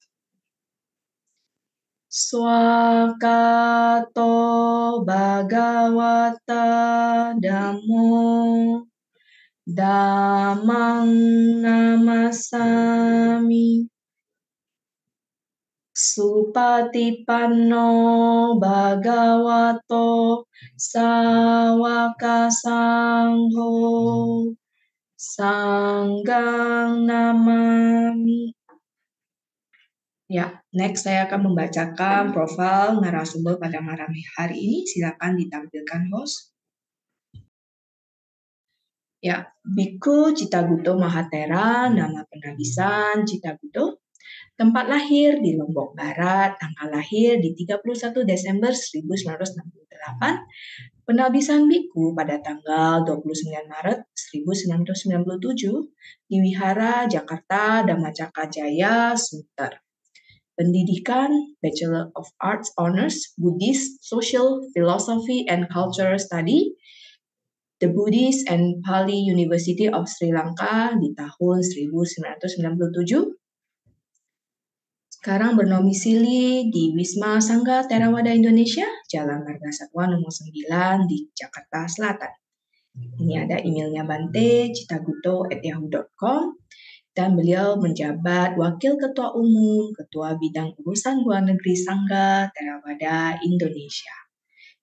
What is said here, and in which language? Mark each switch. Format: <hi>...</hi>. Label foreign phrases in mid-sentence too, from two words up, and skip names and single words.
<pi>Swakato Bhagawata Dhammo Dhammang Namasami Supatipanno Bhagavato Sawaka Sangho Sanggang Namami.</pi> <id>Ya, next saya akan membacakan profil narasumber pada malam hari ini. Silakan ditampilkan host. Ya, Biku Citaguto Mahatera, nama penabisan Citaguto. Tempat lahir di Lombok Barat, tanggal lahir di 31 Desember 1968, penabisan biku pada tanggal 29 Maret 1997 di Wihara Jakarta Dhammacakka Jaya Sunter. Pendidikan</id> <en>Bachelor of Arts Honors Buddhist Social Philosophy and Cultural Study</en> <id>The Buddhist and Pali University of Sri Lanka di tahun 1997. Sekarang bernomisili di Wisma Sangga Theravada Indonesia, Jalan Marga Satwa nomor 9 di Jakarta Selatan. Ini ada emailnya bante.citaguto@yahoo.com dan beliau menjabat Wakil Ketua Umum, Ketua Bidang Urusan Luar Negeri Sangga Theravada Indonesia.</id>